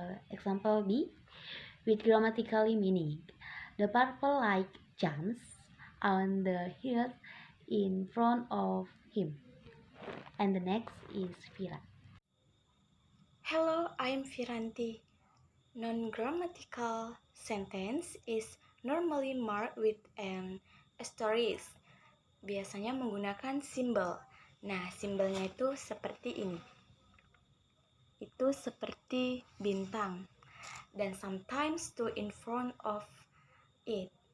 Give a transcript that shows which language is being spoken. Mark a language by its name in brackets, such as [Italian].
[English] Example B with grammatical meaning. The purple light jumps on the hill in front of him. And the next is Vira. Hello, I'm Viranti. Non-grammatical sentence is normally marked with an asterisk. [Indonesian] Biasanya menggunakan simbol. Nah, simbolnya itu seperti ini. Itu seperti bintang. Dan [English] sometimes two in front of it.